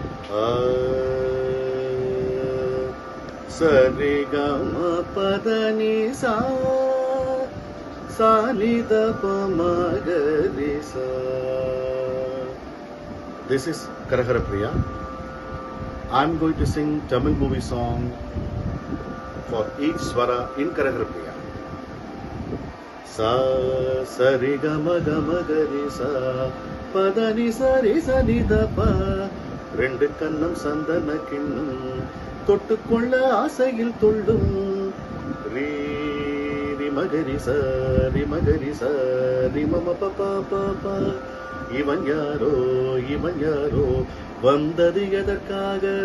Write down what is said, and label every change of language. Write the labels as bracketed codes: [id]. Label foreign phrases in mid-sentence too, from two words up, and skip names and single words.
[en] ஆ சரி கம பதனி சா சானித பமகரி சா. This is Karahara Priya. I'm going to sing Tamil movie song for each swara in Karahara Priya. Sa sari gama gama gari sa padani sari sani da pa. [ta] ரெண்டு கண்ணம் சந்தன கிண்ணம் தொட்டுக்கொள்ள ஆசையில் துள்ளும் ரீ ரிமகரி சரி மகரி சரி மம பபா பாபா. இவன் யாரோ வந்தது எதற்காக?